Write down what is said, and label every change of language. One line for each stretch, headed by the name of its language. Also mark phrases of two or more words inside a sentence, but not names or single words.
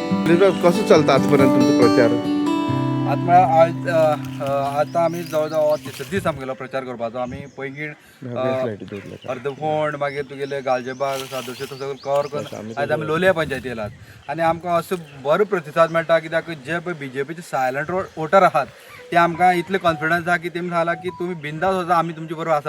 Marathi: शैलेश कसं चालतं आजपर्यंत तुमचा प्रचार?
Konkani: आता आम्ही जवळजवळ 30 दीस आमगेलो प्रचार करपाचो. आमी पैंगीण अर्दफोंड मागीर तुगेले गालजीबाग सादोशे तो सगळो कवर करून आयज आमी लोलया पंचायती येयलात आनी आमकां असो बरो प्रतिसाद मेळटा कित्याक जे पळय BJPचे
English: silent voter
Konkani: आहात ते आमकां इतले कॉन्फिडन्स आहा की तेमी सांगला की तुमी बिंदास वचा, आमी तुमचे बरोबर आसात.